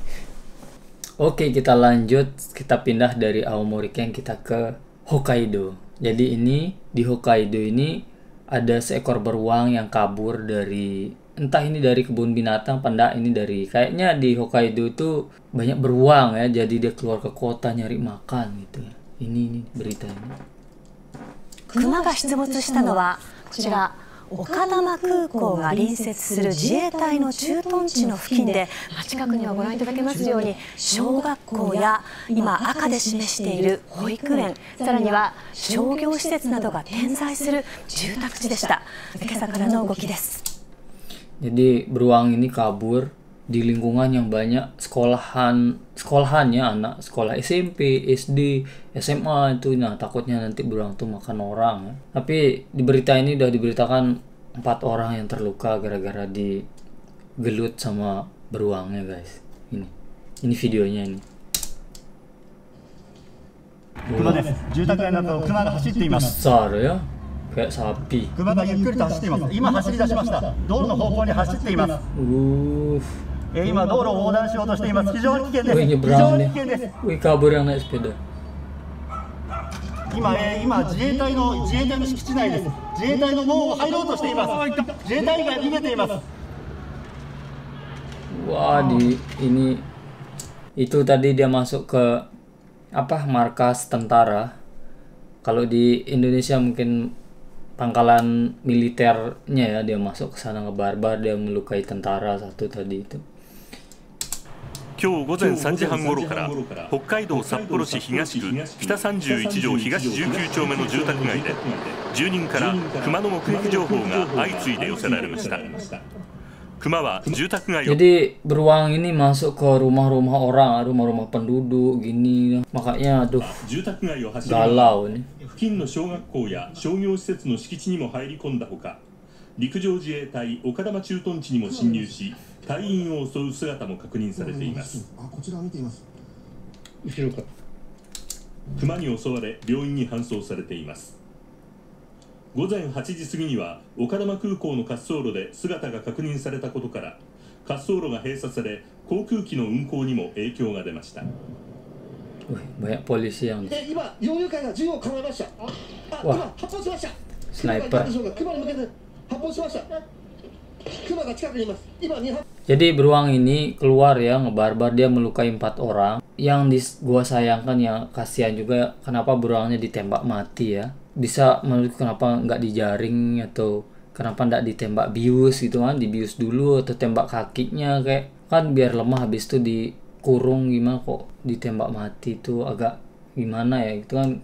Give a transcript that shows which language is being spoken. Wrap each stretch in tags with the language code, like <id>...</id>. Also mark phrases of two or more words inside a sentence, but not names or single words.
<id>Oke, kita lanjut, kita pindah dari Aomori Ken kita ke Hokkaido. Jadi ini di Hokkaido ini ada seekor beruang yang kabur dari, entah ini dari kebun binatang, ini dari, kayaknya di Hokkaido itu banyak beruang ya, jadi dia keluar ke kota nyari makan gitu ya. Ini beritanya.</id> <ja>熊が出没したのはこちら岡玉空港が隣接する自衛隊の駐屯地の付近で、近くにはご覧いただけますように小学校や今赤で示している保育園、さらには商業施設などが点在する住宅地でした。今朝からの動きです。</ja> <id>Jadi beruang ini kabur di lingkungan yang banyak sekolahannya, anak sekolah SMP, SD, SMA itu. Nah takutnya nanti beruang tuh makan orang ya. Tapi di berita ini udah diberitakan 4 orang yang terluka gara-gara digelut sama beruangnya guys. Ini videonya ini.</id> <ja>熊です。住宅街の中を熊が走っています。</ja> <id>besar ya, kayak sapi.</id> <ja>熊がゆっくりと走っています。今走り出しました。道路の方向に走っています。今道路を横断しようとしています。非常に危険です。</ja> <id>Wih</id> <ja>非</ja> <id>nyebrang</id> <ja>常に</ja> <id>nih.</id> <ja>危険です。</ja> <id>Wih kabur yang naik sepeda.</id> <ja>今自衛隊の敷地内です。自衛隊の門を入ろうとしています。自衛隊員が逃げています。</ja> <id>Wah, itu tadi dia masuk ke apa, markas tentara. Kalau di Indonesia mungkin pangkalan militernya ya, dia masuk ke sana ngebarbar, dia melukai tentara satu tadi itu.</id> <ja>今日午前3時半ごろから北海道札幌市東区北31条東19丁目の住宅街で住人から熊の目撃情報が相次いで寄せられました。</ja> <id>Jadi beruang ini masuk ke rumah-rumah orang, rumah-rumah penduduk gini, makanya aduh galau ini.</id> <ja>付近の小学校や商業施設の敷地にも入り込んだほか、陸上自衛隊丘珠駐屯地にも侵入し、隊員を襲う姿も確認されています。熊に襲われ病院に搬送されています。午前8時過ぎには丘珠空港の滑走路で姿が確認されたことから滑走路が閉鎖され航空機の運航にも影響が出ました。</ja> <id>Banyak polisi yang</id> <ja>今猟友会が銃を構えました。今発砲しました。</ja> <id>sniper.</id> <ja>熊に向けて発砲しました。熊が近くにいます。今2発。</ja> <id>Jadi beruang ini keluar ya, ngebarbar, dia melukai 4 orang. Yang gua sayangkan ya, kasihan juga kenapa beruangnya ditembak mati ya. Bisa menurutku kenapa nggak dijaring atau kenapa nggak ditembak bius gitu kan, dibius dulu atau tembak kakinya kayak kan biar lemah, habis itu dikurung, gimana kok ditembak mati itu agak gimana ya gitu kan.</id>